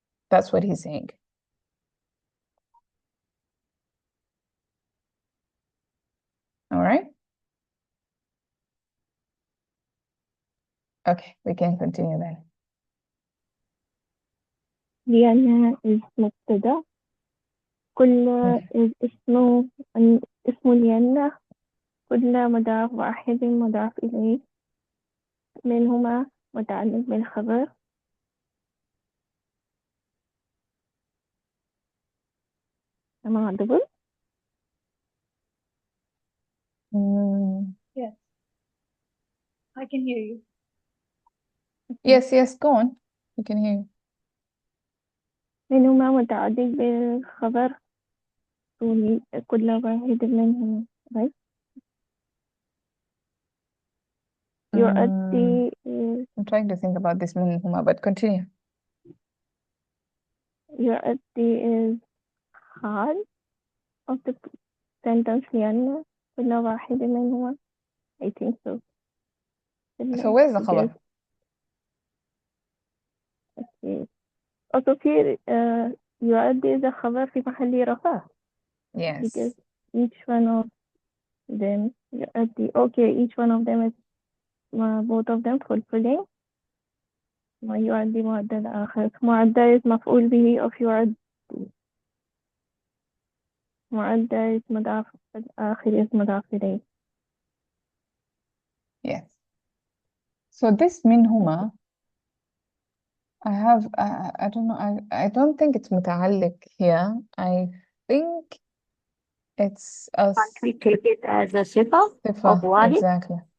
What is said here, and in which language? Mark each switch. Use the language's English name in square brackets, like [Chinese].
[English] That's what he's saying. All right. Okay, we can continue then. [Arabic] لأنها is مبتدأ. كل is اسم لأن كل مضاف واحد مضاف إليه منهما متعلق بالخبر. [English] Am I audible? Yes, I can hear you. Yes, go on. We can hear you. [Arabic] منهما متعلق بالخبر كل واحد منهما, right? يؤدي is [English] I'm trying to think about this منهما, but continue. [Arabic] يؤدي is حال [English] of the sentence [Arabic] لأن كل واحد منهما. [English] I think so. So where's the خبر? Okay. [Arabic] Also في يؤدي the خبر في محل رفع. [English] Yes. Because each one of them يؤدي. Okay, each one of them is both of them fulfilling. [Arabic] ما يؤدي معدل الآخر. معدل is مفعول به of يؤدي. معدل is مضاف الآخر is مضاف إليه. [English] Yes. So this منهما, I don't know, I don't think it's متعلق here. I think it's a Can't we take it as a صفة of [Arabic] صفة. واحد? [English] Exactly.